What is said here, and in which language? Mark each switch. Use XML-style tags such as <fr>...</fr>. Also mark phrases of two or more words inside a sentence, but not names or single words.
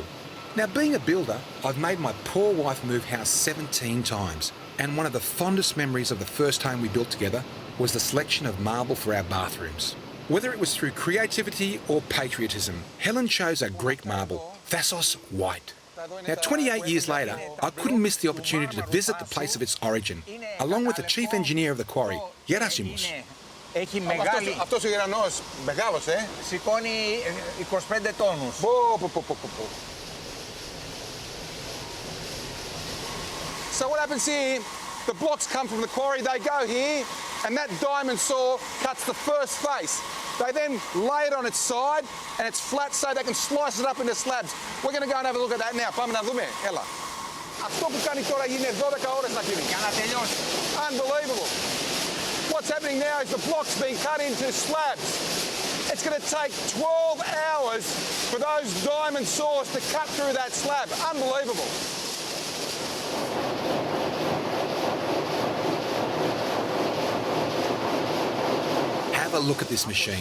<en>Now, being a builder, I've made my poor wife move house 17 times, and one of the fondest memories of the first home we built together was the selection of marble for our bathrooms. Whether it was through creativity or patriotism, Helen chose a Greek marble, Thasos white. Now, 28 years later, I couldn't miss the opportunity to visit the place of its origin, along with the chief engineer of the quarry, Gerasimos.</en> <el>Έχει μεγάλη... Αυτός ο γερανός, μεγάλος, Σηκώνει 25 τόνους.</el> <en>So what happens here, the blocks come from the quarry, they go here, and that diamond saw cuts the first face. They then lay it on its side, and it's flat so they can slice it up into slabs. We're going to go and have a look at that now.</en> <el>Πάμε να δούμε. Έλα. Αυτό που κάνει τώρα είναι 12 ώρες να γίνει. Για να τελειώσει.</el> <en>Unbelievable. What's happening now is the blocks being cut into slabs. It's going to take 12 hours for those diamond saws to cut through that slab. Unbelievable. Have a look at this machine.</en>